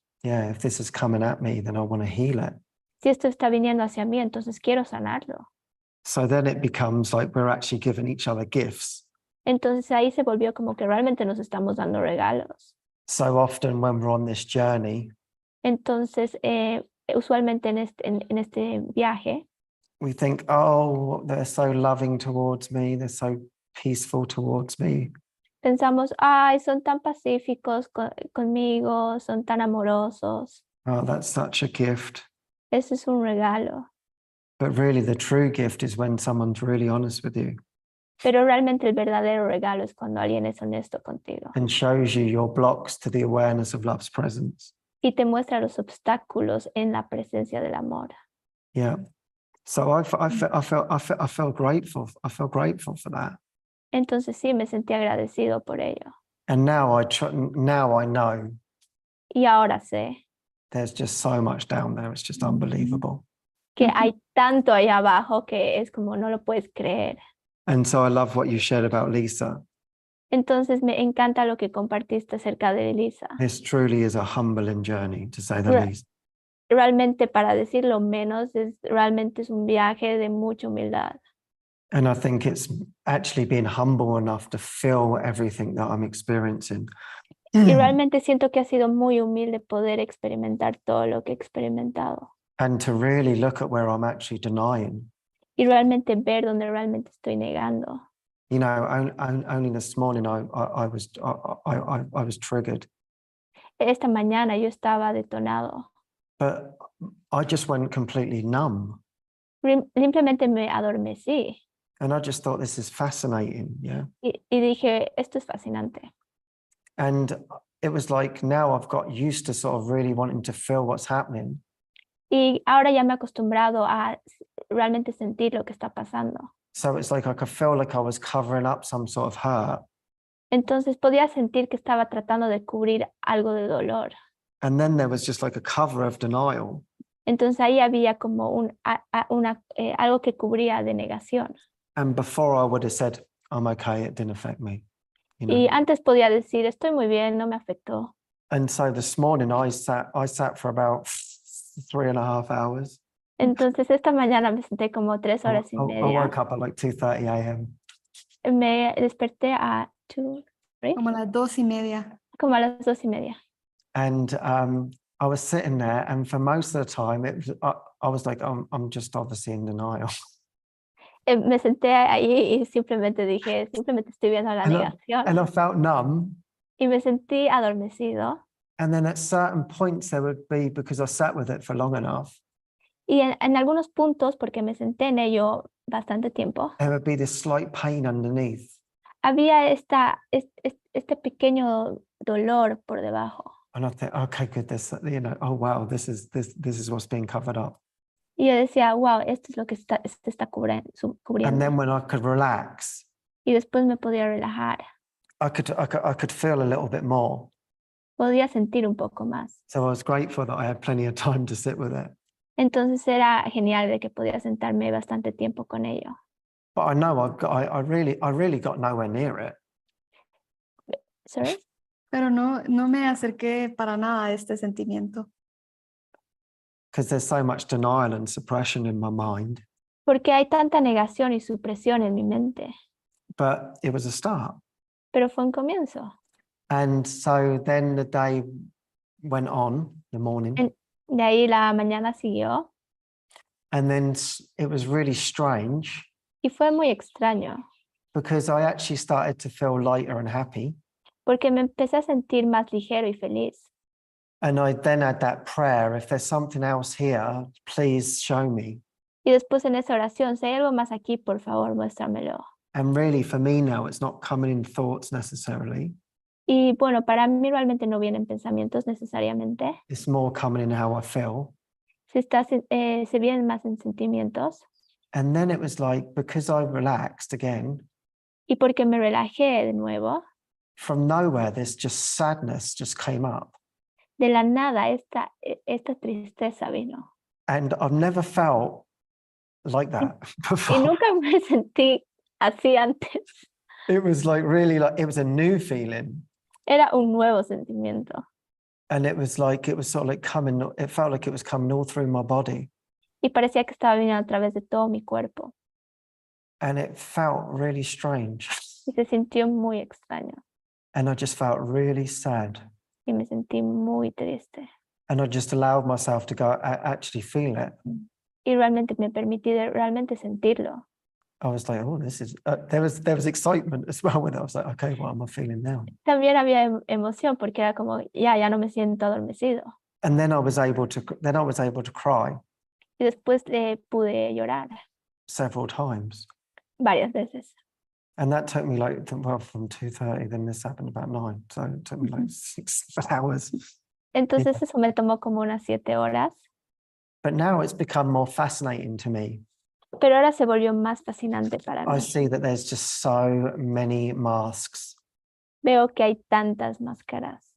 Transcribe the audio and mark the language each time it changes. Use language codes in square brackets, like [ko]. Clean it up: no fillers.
[en] Yeah, if this is coming at me, then I want to heal it. [es] Si esto está viniendo hacia mí, entonces quiero sanarlo. [en] So then it becomes like we're actually giving each other gifts. [es] Entonces ahí se volvió como que realmente nos estamos dando regalos. [en] So often when we're on this journey, [es] Entonces, usualmente en este viaje, [en] we think, oh, they're so loving towards me. They're so peaceful towards me. [es] pensamos, ay, son tan pacíficos conmigo, son tan amorosos. [en] Oh, that's such a gift. [es] Eso es un regalo. [en] But really the true gift is when someone's really honest with you [es] Pero realmente el verdadero regalo es cuando alguien es honesto contigo [en] and shows you your blocks to the awareness of love's presence. [es] y te muestra los obstáculos en la presencia del amor. [en] Yeah. So I felt grateful. I felt grateful for that. [es] Entonces sí, me sentí agradecido por ello. [en] And now I know [es] Y ahora sé [en] there's just so much down there. It's just unbelievable. [es] que hay tanto ahí abajo que es como no lo puedes creer. [en] And so I love what you shared about Lisa. [es] Entonces me encanta lo que compartiste acerca de Elisa. [en] This truly is a humbling journey, to say the Right. least. [es] Realmente, para decirlo menos, realmente es un viaje de mucha humildad. [en] And I think it's actually being humble enough to feel everything that I'm experiencing. [es] Y realmente siento que ha sido muy humilde poder experimentar todo lo que he experimentado. [en] And to really look at where I'm actually denying. [es] Y realmente ver donde realmente estoy negando. [en] You know, only this morning I was triggered. [es] Esta mañana yo estaba detonado. [en] But I just went completely numb. [es] Simplemente me adormecí. [en] And I just thought, this is fascinating, yeah. [es] Y dije, esto es fascinante. [en] And it was like, now I've got used to sort of really wanting to feel what's happening. [es] Y ahora ya me he acostumbrado a realmente sentir lo que está pasando. [en] So it's like I could feel like I was covering up some sort of hurt. [es] Entonces podía sentir que estaba tratando de cubrir algo de dolor. [en] And then there was just like a cover of denial. [es] Entonces ahí había como algo que cubría de negación. [en] And before I would have said, I'm okay, it didn't affect me. You know? [es] Y antes podía decir, estoy muy bien, no me afectó. [en] And so this morning I sat for about 3.5 hours. [es] Entonces esta mañana me senté como 3 horas y [en] I [es] media. [en] woke up at like 2:30 a.m. [es] Me desperté a Como a las 2:30. como a las 2:30. [en] And I was sitting there, and for most of the time, I was like, I'm just obviously in denial. [es] Me senté ahí y simplemente dije, simplemente estoy viendo la negación. [en] And I felt numb. [es] Y me sentí adormecido. [en] And then at certain points, there would be, because I sat with it for long enough, [es] Y en algunos puntos, porque me senté en ello bastante tiempo, [en] there would be this slight pain underneath. [es] había este pequeño dolor por debajo. [en] And I think, okay, good, this, you know, oh wow, this is what's being covered up. [es] Y yo decía, wow, esto es lo que se está cubriendo. [en] And then when I could relax, [es] Y después me podía relajar. [en] I could feel a little bit more. [es] Podía sentir un poco más. [en] So I was grateful that I had plenty of time to sit with it. [es] Entonces era genial de que podía sentarme bastante tiempo con ello. [en] But I know I really got nowhere near it. Sorry? [es] Pero no me acerqué para nada a este sentimiento. [en] Because there's so much denial and suppression in my mind. [es] Porque hay tanta negación y supresión en mi mente. [en] But it was a start. [es] Pero fue un comienzo. [en] And so then the day went on, the morning. [es] De ahí la mañana siguió. [en] And then it was really strange. [es] Y fue muy extraño. [en] Because I actually started to feel lighter and happy. [es] Porque me empecé a sentir más ligero y feliz. [en] And I then had that prayer, if there's something else here, please show me. [es] Y después en esa oración, si hay algo más aquí, por favor, muéstramelo. [en] And really for me now, it's not coming in thoughts necessarily. [es] Y bueno, para mí realmente no vienen pensamientos necesariamente. [en] It's more coming in how I feel. [es] Se vienen más en sentimientos. [en] And then it was like, because I relaxed again. [es] Y porque me relajé de nuevo. [en] From nowhere, this just sadness just came up. [es] De la nada, esta tristeza vino. [en] And I've never felt like that before. [es] Y nunca me sentí así antes. [en] It was like really like, it was a new feeling. [es] Era un nuevo sentimiento. [en] And it was like, it was sort of like coming, it felt like it was coming all through my body. [es] Y parecía que estaba viniendo a través de todo mi cuerpo. [en] And it felt really strange. [es] Y se sintió muy extraño. [en] And I just felt really sad. [es] Y me sentí muy triste. [en] And I just allowed myself to go, actually feel it. [es] Y realmente me permití realmente sentirlo. [en] I was like, oh, this is, there was excitement as well with it. I was like, okay, what am I feeling now? [es] También había emoción porque era como, ya no me siento adormecido. [en] And then I was able to cry [es] Y después pude llorar [en] several times. [es] varias veces. [en] And that took me like, well, from 2:30, then this happened about 9. So it took me like 6 hours. [es] Entonces eso me tomó como unas 7 horas. [en] But now it's become more fascinating to me. [es] Pero ahora se volvió más fascinante para [en] I [es] mí. [en] see that there's just so many masks. [es] Veo que hay tantas máscaras.